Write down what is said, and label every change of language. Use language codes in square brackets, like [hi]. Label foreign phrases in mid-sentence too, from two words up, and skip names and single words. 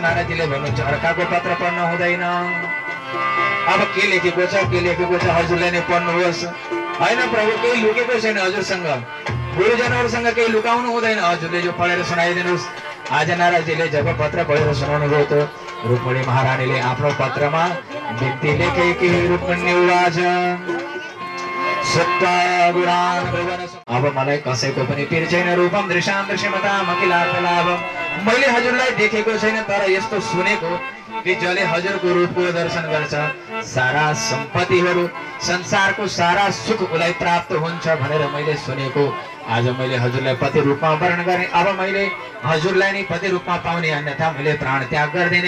[ne] नारदजीले भन्नुहुन्छ अर्काको पत्र पढ्न हुँदैन, अब के लेखेको छ के लेखेको छ हजुरले नै पढ्नुहोस्। होइन प्रभु केही लुकेको छैन हजुरसँग, गुरुजनहरूसँग केही लुकाउनु हुँदैन, हजुरले जो पढेर सुनाइदिनुहोस्। आज नारदजीले जब पत्र पढेर सुनाउनु भयो त रुक्मिणी महारानीले आफ्नो पत्रमा बिन्ती लेखे कि रुक्मिणी उवाच अब मलाई कसैको पनि पिर छैन, [sa] रूपम दृश्याम दृश्यमताम अखिलार्थलाभम। [ne] मैले हजुरलाई देखेको छैन, तर यस्तो सुनेको कि जसले हजुरको रूपको दर्शन गर्छ सारा सम्पत्तिहरू, संसारको सारा सुख उसलाई प्राप्त हुन्छ भनेर मैले सुनेको। आज मैले हजुरलाई पति रूपमा वर्ण गरेँ, अब मैले हजुरलाई नै पति रूपमा पाउने, अन्यथा मैले प्राण त्याग गरिदिने।